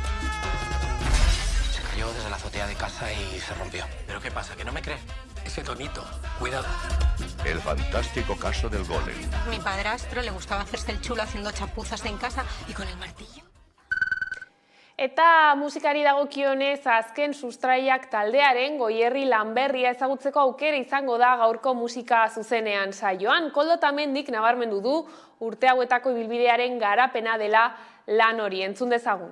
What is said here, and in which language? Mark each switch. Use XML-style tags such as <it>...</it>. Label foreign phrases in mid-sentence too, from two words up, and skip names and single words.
<es>Desde la azotea de casa y se rompió. ¿Pero qué pasa? ¿Que no me cree? Ese tonito. Cuidado. El fantástico caso del golem. Mi padrastro le gustaba hacerse el chulo haciendo chapuzas en casa y con el martillo.</es> <eu>Eta musikari dagokionez azken sustraiak taldearen Goierri Lanberria ezagutzeko aukera izango da gaurko musika zuzenean saioan. Koldo Tamendik nabarmendu du urte hauetako ibilbidearen garapena dela lan hori. Entzun dezagun.</eu>